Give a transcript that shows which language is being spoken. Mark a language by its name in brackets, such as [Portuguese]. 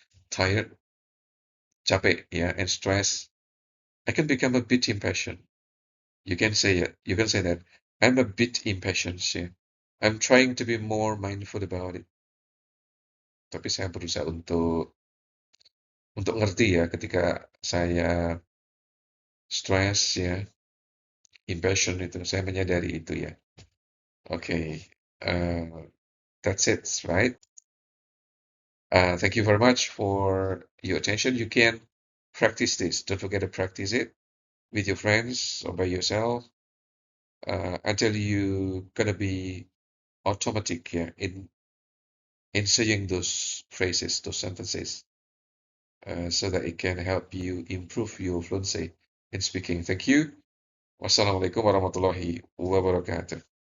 [English] Tired, capek, yeah, and stressed, I can become a bit impatient. You can say it. You can say that. I'm a bit impatient, yeah. I'm trying to be more mindful about it. [Indonesian] Tapi saya berusaha untuk ngerti ya ketika saya stres ya, impatient itu, saya menyadari itu ya. [English] Okay, that's it, right? Thank you very much for your attention. You can practice this. Don't forget to practice it with your friends or by yourself until you gonna be automatic, yeah, in saying those phrases, those sentences, so that it can help you improve your fluency in speaking. Thank you. Wassalamualaikum warahmatullahi wabarakatuh.